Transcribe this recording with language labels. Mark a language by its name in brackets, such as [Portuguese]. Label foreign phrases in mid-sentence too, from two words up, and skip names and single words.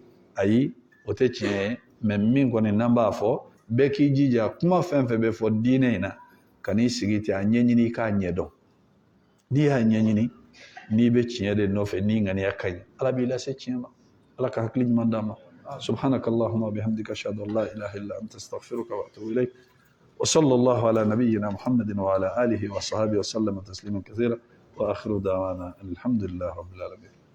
[Bambara] ayi o tɛ tiɲɛ ye mais min kɔni n'an b'a fɔ bɛɛ k'i jija kuma fɛn fɛn bɛ fɔ diinɛ in na ka n'i sigi ten a ɲɛɲini i k'a ɲɛdɔn n'i y'a ɲɛɲini n'i bɛ tiɲɛ de nɔfɛ n'i ŋaniya ka ɲi Ala b'i lase tiɲɛ ma Ala ka hakili ɲuman d'an ma [Arabic] سبحانك اللهم وبحمدك أشهد أن لا إله إلا أنت أستغفرك وأتوب إليك وصلى الله على نبينا محمد وعلى آله وصحبه وسلم تسليما كثيرا وآخر دعوانا الحمد لله رب العالمين